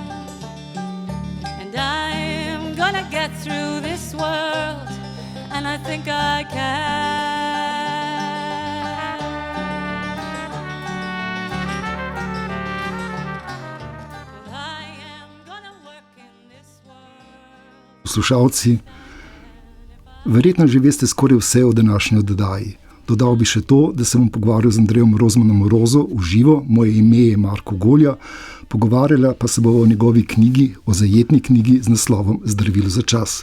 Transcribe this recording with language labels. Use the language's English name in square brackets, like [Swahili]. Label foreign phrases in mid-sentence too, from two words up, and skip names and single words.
[English] And I'm gonna get through this world, and I think I can. Well, I am gonna work in this world. [Slovenian] Poslušalci, verjetno že veste skoraj vse o današnji oddaji. Dodal bi še to, da sem pogovarjal z Andrejem Rozmanom Rozo v živo, moje ime je Marko Golja, pogovarjala pa se bova o njegovi knjigi, o zajetni knjigi z naslovom Zdravilo za čas.